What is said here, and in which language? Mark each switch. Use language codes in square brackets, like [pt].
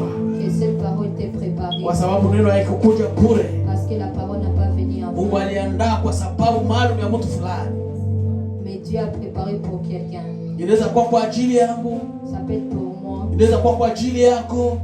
[fr] que cette parole t'est préparée, [sw] kwa sababu neno haikukuja bure. [fr] parce que la parole n'a pas venu en [sw] Mungu aliandaa kwa sababu maalum ya mtu fulani. [fr] mais Dieu a préparé pour quelqu'un. [sw] Inaweza kuwa kwa ajili yangu, [fr] Ça peut être pour moi, [sw] inaweza kuwa kwa ajili yako.